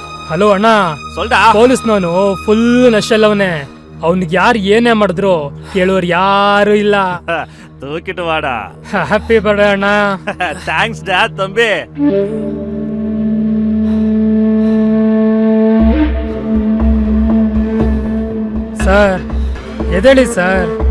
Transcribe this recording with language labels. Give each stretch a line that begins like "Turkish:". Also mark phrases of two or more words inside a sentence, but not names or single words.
Kannada: ಹಲೋ ಅಣ್ಣ,
Tamil: சொல்டா
Kannada: ಪೊಲೀಸ್ನವನು ಫುಲ್ ನಶೆಲ್ಲವನೇ. ಅವನಿಗೆ ಯಾರು ಏನೇ ಮಾಡಿದ್ರು ಕೇಳೋರು ಯಾರು ಇಲ್ಲ.
Tamil: தூக்கிட்டு வாடா.
English: Happy birthday ಅಣ್ಣ.
Tamil: தேங்க்ஸ் டா தம்பி.
Kannada: ಸರ್ ಎದೇಳಿ ಸರ್.